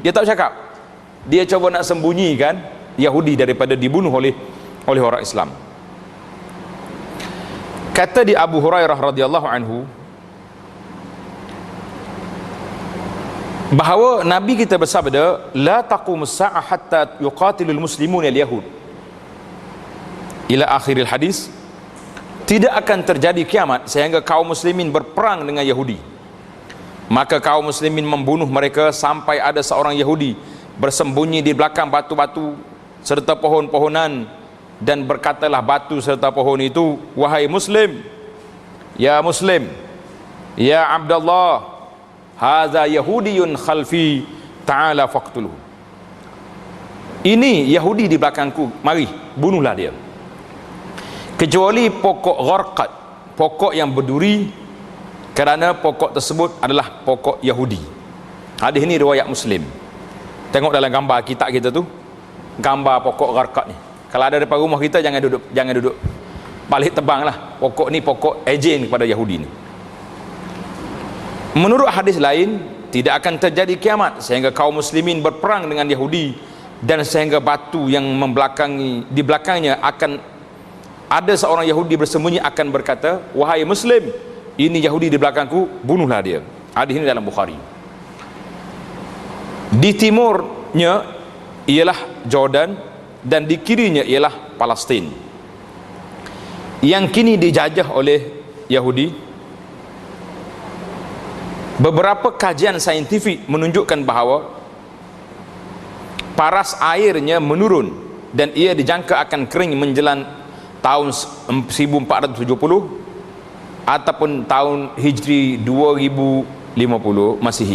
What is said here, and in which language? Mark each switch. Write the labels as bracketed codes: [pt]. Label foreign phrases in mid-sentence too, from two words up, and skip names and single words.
[ms] Dia tak bercakap, dia cuba nak sembunyikan Yahudi daripada dibunuh oleh orang Islam. Kata di Abu Hurairah [ar] رضي الله عنه [ms] bahawa Nabi kita bersabda, [ar] لا تقوم الساعة حتى يقاتل المسلمون اليهود، إلى آخر الحديث. [ms] Tidak akan terjadi kiamat sehingga kaum muslimin berperang dengan Yahudi. Maka kaum muslimin membunuh mereka sampai ada seorang Yahudi bersembunyi di belakang batu-batu serta pohon-pohonan, dan berkatalah batu serta pohon itu, wahai muslim, [ar] يا مسلم، يا عبد الله, هذا يهودي خلفي، تعال فاقتله. [ms] Ini Yahudi di belakangku, mari bunuhlah dia. Kecuali pokok gharqad, pokok yang berduri, kerana pokok tersebut adalah pokok Yahudi. Hadis ini riwayat Muslim. Tengok dalam gambar kitab kita tu, gambar pokok gharqad ni. Kalau ada depan rumah kita, jangan duduk balik tebang lah. Pokok ni pokok ejen kepada Yahudi ni. Menurut hadis lain, tidak akan terjadi kiamat sehingga kaum muslimin berperang dengan Yahudi, dan sehingga batu yang di belakangnya akan ada seorang Yahudi bersembunyi akan berkata, wahai muslim, ini Yahudi di belakangku, bunuhlah dia. Hadis ini dalam Bukhari. Di timurnya ialah Jordan, dan di kirinya ialah Palestin yang kini dijajah oleh Yahudi. Beberapa kajian saintifik menunjukkan bahawa paras airnya menurun dan ia dijangka akan kering menjelang tahun 1470 ataupun tahun Hijri 2050 Masihi.